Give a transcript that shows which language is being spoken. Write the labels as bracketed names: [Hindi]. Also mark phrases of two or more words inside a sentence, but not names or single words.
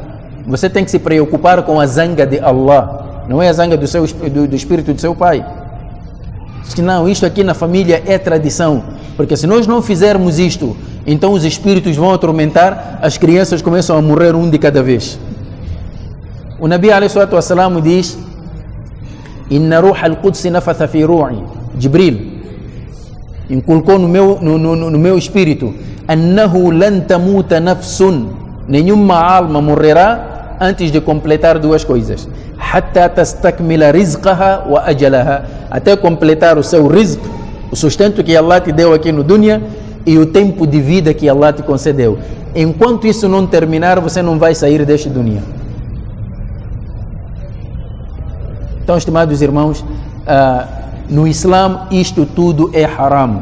[Portuguese] Você tem que se preocupar com a zanga de Allah, não é a zanga do espírito do seu pai. Que não, isto aqui na família é tradição, porque se nós não fizermos isto, então os espíritos vão atormentar, as crianças começam a morrer um de cada vez. [Arabic] O نبي عليه الصلاة والسلام diz: إن روح القدس نفث في روعي. [Portuguese] Jibril inculcou no meu espírito: [Arabic] أنه لن تموت نفس, [Portuguese] nenhuma alma morrerá antes de completar duas coisas: [Arabic] حتى تستكمل رزقها وأجلها, [Portuguese] até completar o seu rizq, o sustento que Allah te deu aqui no dunya, e o tempo de vida que Allah te concedeu. Enquanto isso não terminar, você não vai sair deste dunya. Então, estimados irmãos, no Islã isto tudo é haram.